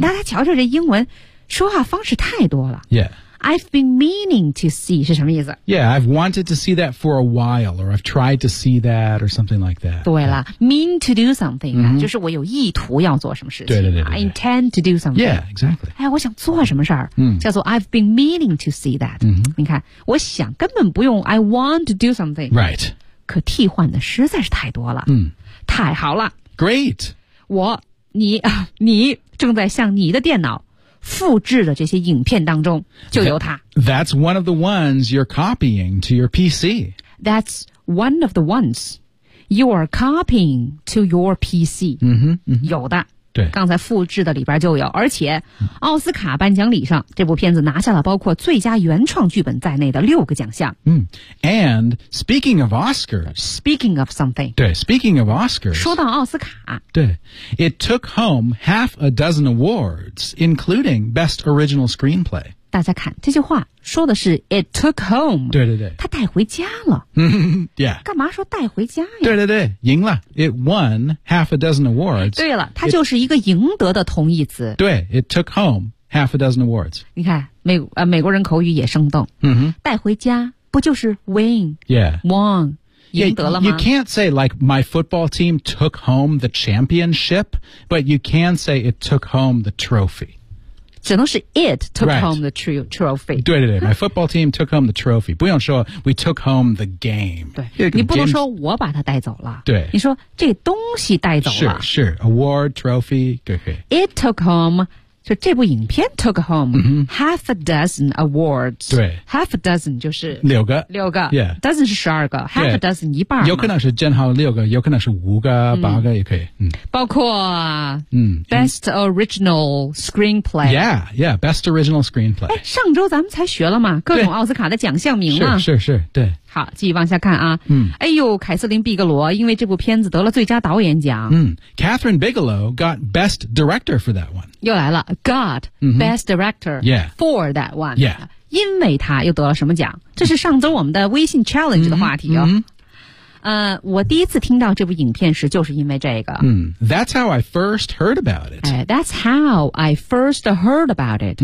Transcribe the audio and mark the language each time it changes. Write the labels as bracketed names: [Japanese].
[Chinese] 大家瞧瞧这英文说话方式太多了 [English] Yeah I've been meaning to see [Chinese] 是什么意思 [English] Yeah, I've wanted to see that for a while Or I've tried to see that Or something like that [Chinese] 对了、 [English] yeah. Mean to do something、mm-hmm. [Chinese] 就是我有意图要做什么事情对对 对, 对, 对 [English] I intend to do something Yeah, exactly [Chinese] 哎，我想做什么事儿、嗯、叫做 [English] I've been meaning to see that、嗯、 [Chinese] 你看我想根本不用 [English] I want to do something Right [Chinese] 可替换的实在是太多了、嗯、太好了 [English] Great [Chinese] 我你正在向你的电脑复制的这些影片当中就有它 [English] That's one of the ones you're copying to your PC That's one of the ones you're copying to your PC 嗯哼，嗯哼 [Chinese] 有的对刚才复制的里边就有而且奥斯卡颁奖礼上这部片子拿下了包括最佳原创剧本在内的六个奖项、 [English] 嗯、And speaking of Oscars Speaking of something [Chinese] 对 [English] Speaking of Oscars [Chinese] 说到奥斯卡对 [English] It took home half a dozen awards including best original screenplay [Chinese] 大家看这句话说的是 [English] It took home [Chinese] 对对对他带回家了 [English] Yeah [Chinese] 干嘛说带回家呀对对对赢了 [English] It won half a dozen awards [Chinese] 对了它就是一个赢得的同义词对 [English] It took home half a dozen awards [Chinese] 你看美国人口语也生动、 mm-hmm. 带回家不就是 win [English] Yeah [Chinese] won赢得了吗 [English] You can't say like my football team took home the championship but you can say it took home the trophy [Chinese] 只能是 [English] it took、right. home the trophy [Chinese] 对对对 [English] my football team took home the trophy [Chinese] 不用说 [English] we took home the game [Chinese] 对你不能说我把它带走了对你说这东西带走了是是 award trophy 对对 [English] it took home [Chinese] 就这部影片 [English] took home、 mm-hmm. half a dozen awards [Chinese] 对 [English] half a dozen [Chinese] 就是六个 [English] yeah dozen [Chinese] 是十二个 [English] half a dozen [Chinese] 一半有可能是正好六个有可能是五个、嗯、八个也可以、嗯、包括 [English] best original screenplay yeah yeah best original screenplay [Chinese] 上周咱们才学了嘛各种奥斯卡的奖项名啊是是是对好继续往下看啊哎呦凯瑟琳毕格罗因为这部片子得了最佳导演奖 [English] Catherine Bigelow got best director for that one [Chinese] 又来了 [English] got best director yeah for that one yeah [Chinese] 因为他又得了什么奖这是上周我们的微信 challenge 的话题哦我第一次听到这部影片时就是因为这个。 [English] That's how I first heard about it. That's how I first heard about it.、